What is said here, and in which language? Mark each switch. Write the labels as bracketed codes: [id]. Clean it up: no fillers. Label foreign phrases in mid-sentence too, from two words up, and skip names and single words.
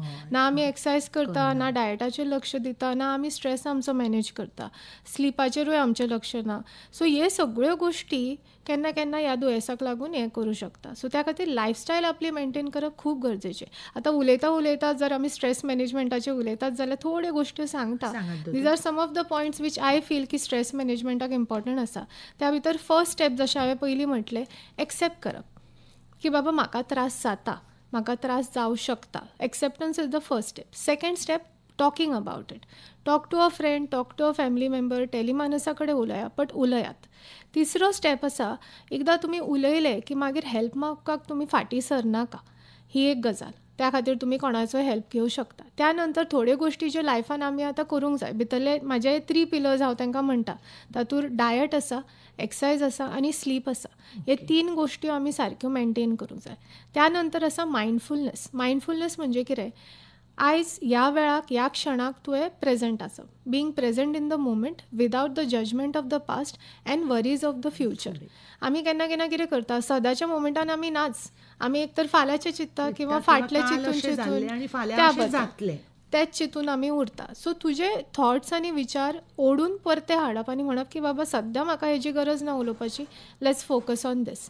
[kok] ना आमी एक्सरसायज करता, ना डायटाचेर लक्ष दिता, ना आमी स्ट्रेस आमचो मॅनेज करता, स्लिपाचेरूय आमचें लक्ष ना. सो हे सगळ्यो गोश्टी केन्ना केन्ना ह्या दुयेंसाक लागून हें करूं शकता. सो त्या खातीर लायफस्टायल आपली मेंटेन करप खूब गरजेचें. आतां उलयता जर आमी [en] stress management [kok] उलयतात जाल्यार थोड्यो गोश्टी सांगता. [en] These are some of the points which I feel की stress management important आसा. [kok] त्या भितर [en] first step [kok] जशें हांवें पयलीं म्हटलें, एक्सेप्ट करप की बाबा म्हाका त्रास जाता, म्हाका त्रास जावं शकता. [en] Acceptance is the first step. Second step, talking about it. Talk to a friend, talk to a family member, [kok] टेलिमानसा कडेन उलयात, बट उलयात. तिसरो स्टेप आसा, एकदां तुमी उलयले की मागीर हेल्प मागपाक तुमी फाटीं सरनाका. ही एक गजाल. त्या खातीर तुमी कोणाचोय हेल्प घेवं शकता. त्या नंतर थोड्यो गोश्टी ज्यो लायफान आमी आतां करूंक जाय. भितरले म्हाजे 3 पिलर्स हांव तांकां म्हणटा. तातूंत डायट आसा, एक्सरसायज आसा आनी स्लीप आसा. हे 3 गोश्टी आमी सारक्यो मेंटेन करूंक जाय. त्या नंतर आसा मायंडफुलनेस. मायंडफुलनेस म्हणजे कितें? आयज ह्या वेळाक, ह्या क्षणाक तुवें प्रेझंट आसप. [en] Being present in the moment without the judgment of the past and worries of the future. [kok] आमी केन्ना केन्ना कितें करता, सदांच्या मोमेंटान आमी नाच. आमी एक तर फाल्यांचें चिंतता किंवा फाटलें चिंतून त्या बद्दल तेच चिंतून आमी उरता. सो तुजे थॉट्स आनी विचार ओडून परते हाडप आनी म्हणप की बाबा सद्या म्हाका हेजी गरज ना उलोवपाची, [en] let's focus on this.